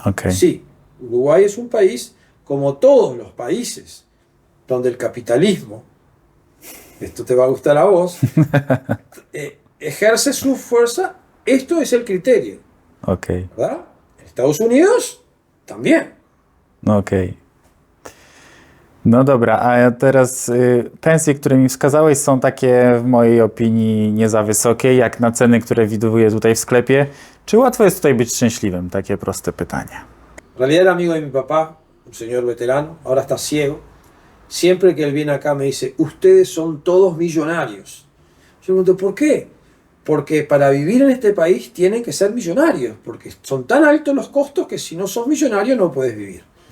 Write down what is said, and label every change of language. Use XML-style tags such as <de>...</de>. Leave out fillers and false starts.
<es>Sí, Uruguay es un país, como todos los países, donde el capitalismo, esto te va a gustar a vos, ejerce su fuerza. Esto es el criterio. ¿Verdad? En Estados Unidos también.</es> <pl>No dobra, a teraz pensje, które mi wskazałeś, są takie w mojej opinii nie za wysokie, jak na ceny, które widuję tutaj w sklepie. Czy łatwo jest tutaj być szczęśliwym? Takie proste pytanie.</pl> <es>En realidad era amigo de mi papá, un señor veterano, ahora está ciego. Siempre que él viene acá me dice, ustedes son todos millonarios. Yo le pregunto, ¿por qué? Porque para vivir en este país tienen que ser millonarios, porque son tan altos los costos que si no sos millonario no puedes vivir.</es>